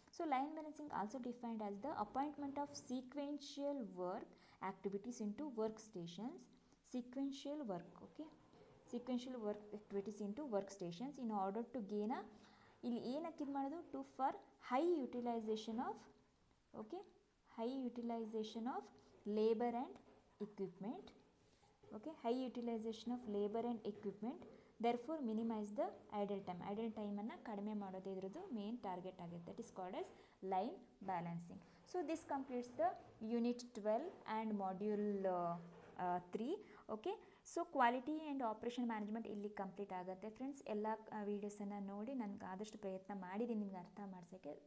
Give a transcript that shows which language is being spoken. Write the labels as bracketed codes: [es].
[en] So line balancing also defined as the appointment of sequential work activities into workstations. Sequential work, okay, sequential work activities into workstations in order to gain a, [kn] ಇಲ್ಲಿ ಏನಕ್ಕೆ ಇದು ಮಾಡೋದು, [en] To for high utilization of, okay, high utilization of labour and equipment. Okay, high utilization of labor and equipment, therefore minimize the idle time. [kn] Idle time ಅನ್ನು ಕಡಿಮೆ ಮಾಡೋದು ಇದ್ರದ್ದು main target ಆಗಿದೆ. [en] That is called as line balancing. So this completes the unit 12 and module 3. [kn] Okay, so quality and operation management ಇಲ್ಲಿ complete ಆಗುತ್ತೆ friends. ಎಲ್ಲ ವೀಡಿಯೋಸನ್ನು ನೋಡಿ ನನಗೆ ಆದಷ್ಟು ಪ್ರಯತ್ನ ಮಾಡಿದ್ದೀನಿ ನಿಮ್ಗೆ ಅರ್ಥ ಮಾಡ್ಸೋಕ್ಕೆ.